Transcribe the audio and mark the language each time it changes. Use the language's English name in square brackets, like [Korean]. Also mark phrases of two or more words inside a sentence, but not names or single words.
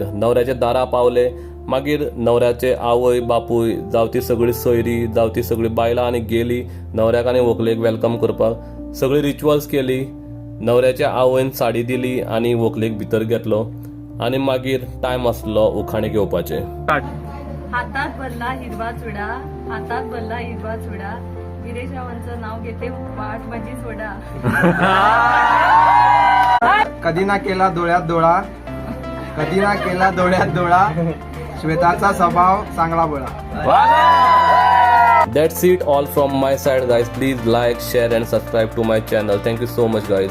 [Konkani] न्हवऱ्याच्या दारा पावले. मागीर न्हवऱ्याचे आवय बापूय जावं ती सगळी सोयरी जावं ती सगळी बायलां आनी गेली न्हवऱ्याक आनी व्हंकलेक वेलकम करपाक. सगळी रिच्युअल्स केली. न्हवऱ्याच्या आवयन साडी दिली आनी व्हंकलेक भितर घेतलो आनी मागीर टायम आसलो उखाणे घेवपाचे. [Marathi] हातात भरला हिरवा चुडा, हातात भरला हिरवा चुडा, गिरेशावांचं नाव घेते पाठ माझी सोडा. कधी ना केला डोळ्यात डोळा, कधी ना केला डोळ्यात डोळा, श्वेताचा स्वभाव चांगला बोला. [English] That's it all from my side guys. Please like, share and subscribe to my channel. Thank you so much guys.